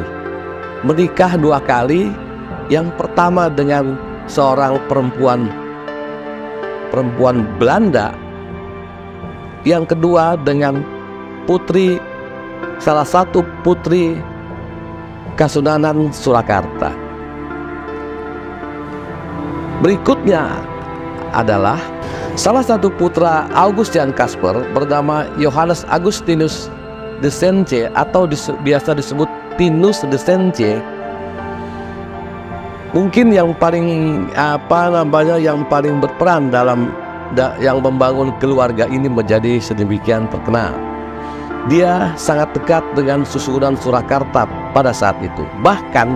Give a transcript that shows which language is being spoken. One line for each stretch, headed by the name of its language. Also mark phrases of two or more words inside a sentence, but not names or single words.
Indonesian: Menikah 2 kali, yang pertama dengan seorang perempuan Belanda, yang kedua dengan salah satu putri Kasunanan Surakarta. Berikutnya adalah salah satu putra August Jan Casper bernama Johannes Augustinus de Saint-Tje atau biasa disebut Tinus de Saint-Tje. Mungkin yang paling berperan dalam yang membangun keluarga ini menjadi sedemikian terkenal. Dia sangat dekat dengan Susuhunan Surakarta pada saat itu.